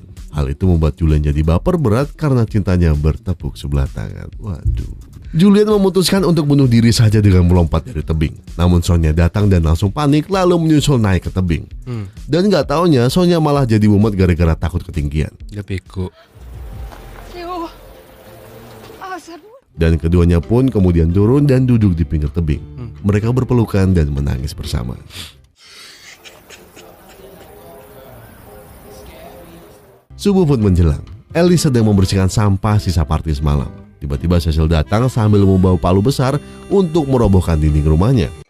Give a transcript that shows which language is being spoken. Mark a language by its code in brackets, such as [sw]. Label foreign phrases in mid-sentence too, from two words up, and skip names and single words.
[id] Hal itu membuat Julien jadi baper berat karena cintanya bertepuk sebelah tangan. Waduh. Julien memutuskan untuk bunuh diri saja dengan melompat dari tebing. Namun Sonia datang dan langsung panik lalu menyusul naik ke tebing. Dan gak taunya Sonia malah jadi mumet gara-gara takut ketinggian. Dia bego. [fr] Théo. Ah, ça bouge. [id] Dan keduanya pun kemudian turun dan duduk di pinggir tebing. Mereka berpelukan dan menangis bersama. Subuh pun menjelang. Alice sedang membersihkan sampah sisa party semalam. Tiba-tiba Cecil datang sambil membawa palu besar untuk merobohkan dinding rumahnya.